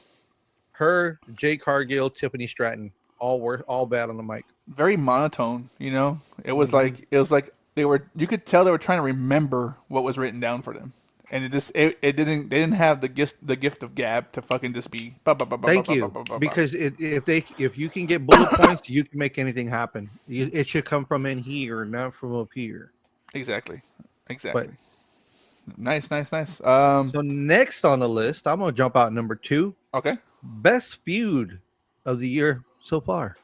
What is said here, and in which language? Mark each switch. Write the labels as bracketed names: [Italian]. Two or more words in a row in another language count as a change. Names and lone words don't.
[English] Her, Jay Cargill, Tiffany Stratton, all bad on the mic. Very monotone, you know. Hmm. It was like they were you could tell they were trying to remember what was written down for them. And it didn't they didn't have the gift of gab to fucking just be ba ba ba ba ba Thank ba ba you, ba ba ba. because if you can get bullet points, you can make anything happen. It should come from in here, not from up here. Exactly. But Exactly. Nice, nice, nice. So next on the list, I'm gonna jump out number two. Okay. Best feud of the year so far.